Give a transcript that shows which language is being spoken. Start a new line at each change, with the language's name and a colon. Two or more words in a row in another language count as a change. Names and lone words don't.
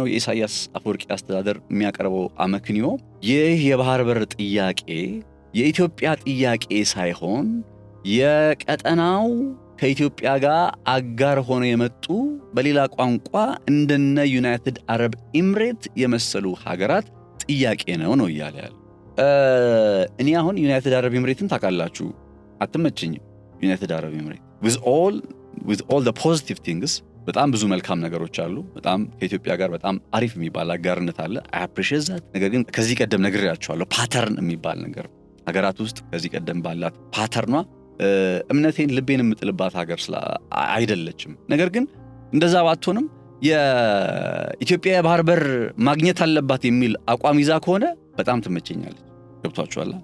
Amharic: የኢሳያስ አፈወርቂ አስተዳደር የሚያቀርበው አመክንዮ ይህ የባህር በር ጥያቄ የኢትዮጵያ ጥያቄ ሳይሆን የቀጠናው ከኢትዮጵያ ጋር አጋር ሆነ የመጡ በሌላ ቋንቋ እንደነ ዩናይትድ አረብ ኤምሬት የመሰሉ ሀገራት ጥያቄ ነው እያለ ያለ። እኔ አሁን ዩናይትድ አረብ ኤምሬትን ታውቃላችሁ፣ አትመቸኝም። ዩናይትድ አረብ ኤምሬት
English: with all the positive things
Amharic: በጣም ብዙ መልካም ነገሮች አሉ። በጣም ከኢትዮጵያ ጋር በጣም አሪፍ የሚባል አጋርነት አለ።
English: I appreciate that።
Amharic: ነገር ግን ከዚህ ቀደም ነግሬያችኋለሁ፣ ፓተርን የሚባል ነገር ሀገራት ውስጥ ከዚህ ቀደም ባላት ፓተርኗ እምነቴን ልቤን የምጥልባት ሀገር አይደለችም። ነገር ግን እንደዛ ባትሆንም የኢትዮጵያ የባህር በር ማግኘት አለባት የሚል አቋም ይዛ ከሆነ በጣም ትመቸኛለች። ገብቷችኋል?